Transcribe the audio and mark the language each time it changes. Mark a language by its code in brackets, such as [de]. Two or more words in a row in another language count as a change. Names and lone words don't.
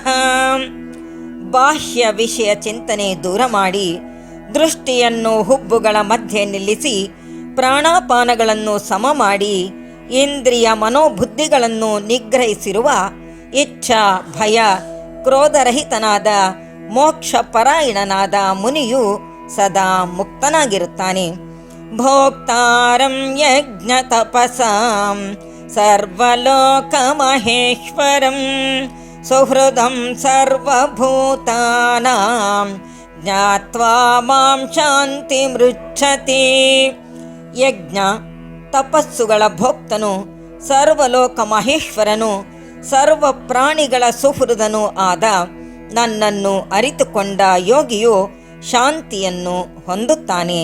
[kn] ಬಾಹ್ಯ ವಿಷಯ ಚಿಂತನೆ ದೂರ ಮಾಡಿ ದೃಷ್ಟಿಯನ್ನು ಹುಬ್ಬುಗಳ ಮಧ್ಯೆ ನಿಲ್ಲಿಸಿ ಪ್ರಾಣಾಪಾನಗಳನ್ನು ಸಮ ಮಾಡಿ ಇಂದ್ರಿಯ ಮನೋಬುದ್ಧಿಗಳನ್ನು ನಿಗ್ರಹಿಸಿರುವ ಇಚ್ಛಾ ಭಯ ಕ್ರೋಧರಹಿತನಾದ ಮೋಕ್ಷಪರಾಯಣನಾದ ಮುನಿಯು ಸದಾ ಮುಕ್ತನಾಗಿರುತ್ತಾನೆ. [sa] ಭೋಕ್ತಾರಂ ಯಜ್ಞ ತಪಸಾಂ ಸರ್ವಲೋಕಮಹೇಶ್ವರಂ ಸುಹೃದಂ ಸರ್ವಭೂತಾನಾಂ ಜ್ಞಾತ್ವಾ ಮಾಂ ಶಾಂತಿಮೃಚ್ಛತಿ. [kn] ಯಜ್ಞ ತಪಸ್ಸುಗಳ ಭೋಕ್ತನು, ಸರ್ವಲೋಕ ಮಹೇಶ್ವರನು, ಸರ್ವ ಪ್ರಾಣಿಗಳ ಸುಹೃದನೂ ಆದ ನನ್ನನ್ನು ಅರಿತುಕೊಂಡ ಯೋಗಿಯು ಶಾಂತಿಯನ್ನು ಹೊಂದುತ್ತಾನೆ.